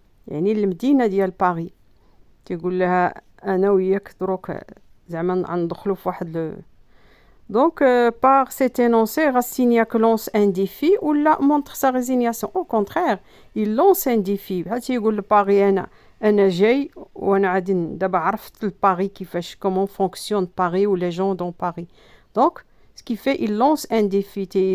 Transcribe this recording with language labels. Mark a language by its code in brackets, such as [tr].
[ar] يعني المدينة ديال باريس. تيقول لها أنا وياك دروك زعما ندخلوا في واحد [fr] Donc, par cet énoncé, Rastignac lance un défi ou là montre sa résignation. Au contraire, il lance un défi. [ar] بحال يقول لباري أنا جاي وأنا غادي دابا عرفت الباري كيفاش [fr] comment fonctionne Paris ou les gens dans Paris. Donc, ce qui fait, il lance un défi.